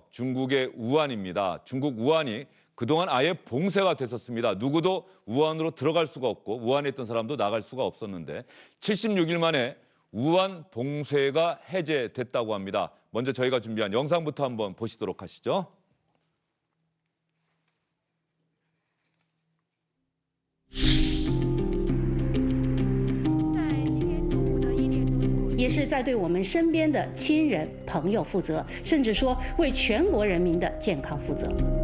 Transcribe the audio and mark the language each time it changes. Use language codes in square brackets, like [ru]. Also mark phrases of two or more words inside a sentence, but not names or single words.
[ko] 중국의 우한입니다. 중국 우한이 그동안 아예 봉쇄가 됐었습니다. 누구도 우한으로 들어갈 수가 없고 우한에 있던 사람도 나갈 수가 없었는데 76일 만에 우한 봉쇄가 해제됐다고 합니다. 먼저 저희가 준비한 영상부터 한번 보시도록 하시죠. [zh] 也是在对我们身边的亲人、朋友负责，甚至说为全国人民的健康负责。